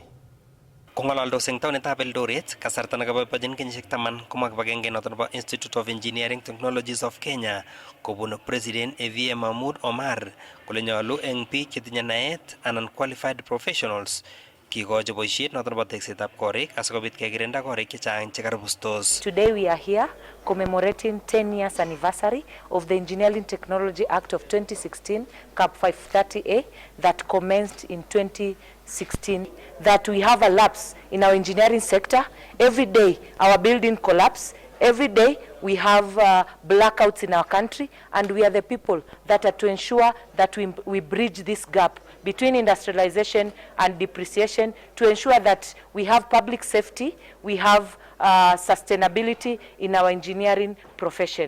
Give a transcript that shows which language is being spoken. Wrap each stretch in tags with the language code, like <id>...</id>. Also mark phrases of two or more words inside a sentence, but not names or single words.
<kln>Kong'ololdos eng taonitab Eldoret kasarta nekaboibochin kenyisiek 10 komwa kibagenge noton nebo Institute of Engineering Technologies of Kenya kobun President Evie Mahmoud Omar kole nyolu eng biik chetinye naet anan</kln> <en>qualified professionals</en> <kln>kikochi boisiet noton nebo teksetab korik asikobit kekirinda korik chechang chekaribustos.</kln> <en>Today we are here commemorating 10 years anniversary of the Engineering Technology Act of 2016, CAP 530A, that commenced in 2016. That we have a lapse in our engineering sector. Every day our building collapse. Every day we have blackouts in our country, and we are the people that are to ensure that we bridge this gap between industrialization and depreciation to ensure that we have public safety, we have sustainability in our engineering profession.</en>